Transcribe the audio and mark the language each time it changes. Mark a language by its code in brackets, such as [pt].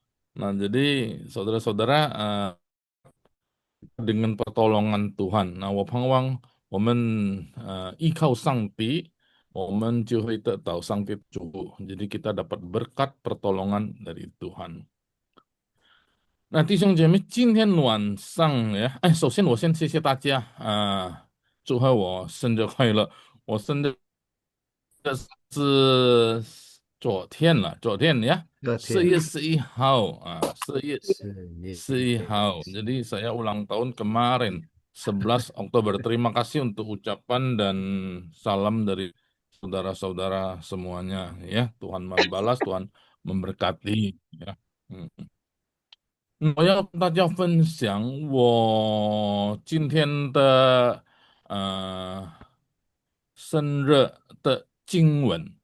[id] Nah, jadi saudara-saudara, dengan pertolongan Tuhan. [zh] 我盼望我们依靠上帝，我们就会得到上帝的祝福。 [id] jadi kita dapat berkat pertolongan dari Tuhan. [zh] 那弟兄姐妹，今天晚上呀，哎，首先我先谢谢大家啊，祝贺我生日快乐！我生日是昨天了，昨天呀，四月十一号啊，4月11 [id] Jadi saya ulang tahun kemarin, 11 Oktober. Terima kasih untuk ucapan dan salam dari saudara-saudara semuanya ya. Tuhan membalas, Tuhan memberkati ya. [zh] 我要跟大家分享我今天的生日的经文.